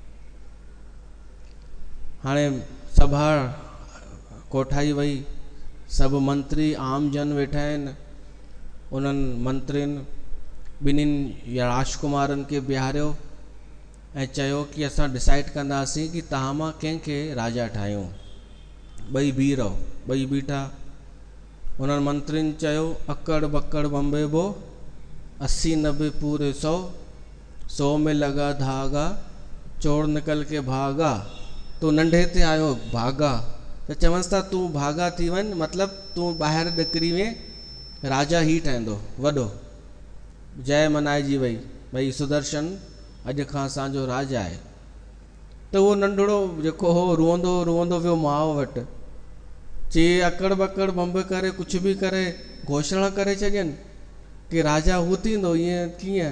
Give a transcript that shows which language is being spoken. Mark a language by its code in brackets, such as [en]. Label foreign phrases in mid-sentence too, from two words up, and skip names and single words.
[sd] हाणे सभा कोठाई वई, सभु मंत्री आम जन वेठा आहिनि। उन्हनि मंत्रियुनि ॿिन्हिनि राजकुमारनि खे बीहारियो ऐं चयो कि असां डिसाइड कंदासीं कि तव्हां मां कंहिंखे राजा ठाहियूं। ॿई बीह रहो। ॿई बीठा। उन्हनि मंत्रियुनि चयो, [hi] अकड़ बकड़ बम्बे बो, 80 90 पूरे 100 में लगा धागा, चोर निकल के भागा। [sd] तू नंढे ते आयो भागा, त चवंसि था तूं भागा थी वञ, मतिलबु तूं ॿाहिरि निकिरी वे, राजा ही ठहंदो वॾो। जय मनाइजी वई, भई सुदर्शन अॼु खां असांजो राजा आहे। त उहो नंढड़ो जेको हो रुअंदो रुअंदो वियो माउ वटि, चई [hi] अकड़ बकड़ बंब [sd] करे कुझु बि करे घोषणा करे छॾियनि कि राजा हू थींदो, ईअं कीअं?